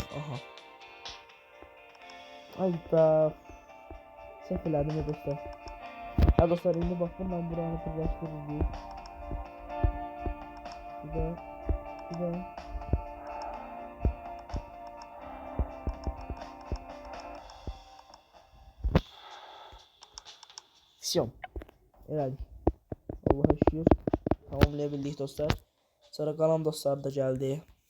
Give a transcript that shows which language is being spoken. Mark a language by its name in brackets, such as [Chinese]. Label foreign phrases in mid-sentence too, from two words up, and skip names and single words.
[Turkish] Aha. Ayda sefeledim ya dostlar. Ha dostlar, indi bak bundan buranı birleştiririz. Bir de Fisyon. [Azerbaijani] Elədik. [Turkish] Allah'a şükür. Tamamlayabildik dostlar. Sonra qalan dostlar da geldi.